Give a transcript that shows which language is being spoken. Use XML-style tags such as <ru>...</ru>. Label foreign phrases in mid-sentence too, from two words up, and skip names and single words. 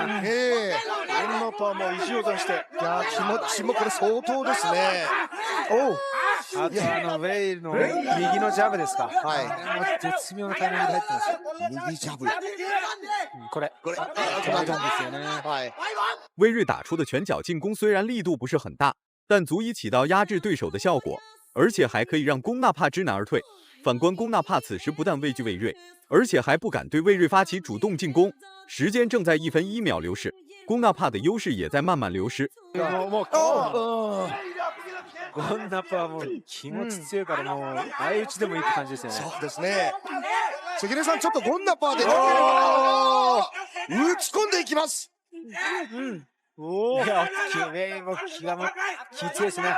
<ja>ゴンナパーも意地を出して。いや気持ちもこれ相当ですね。あとウェイルの右のジャブですか。絶妙なタイミングで入ってます。右ジャブ。これ止めたんですよね。</ja> <zh>魏睿打出的拳脚进攻虽然力度不是很大，但足以起到压制对手的效果，而且还可以让龚纳帕知难而退。反观龚纳帕此时不但畏惧魏睿，而且还不敢对魏睿发起主动进攻。时间正在1分1秒流逝，龚纳帕的优势也在慢慢流失。</zh> <ja>ゴンナパーも気持ち強いからもう相打ちでもいいって感じですよね。そうですね。関根さん、ちょっとゴンナパーで打ち込んでいきます。いやウェイも気が強いですね。</ja>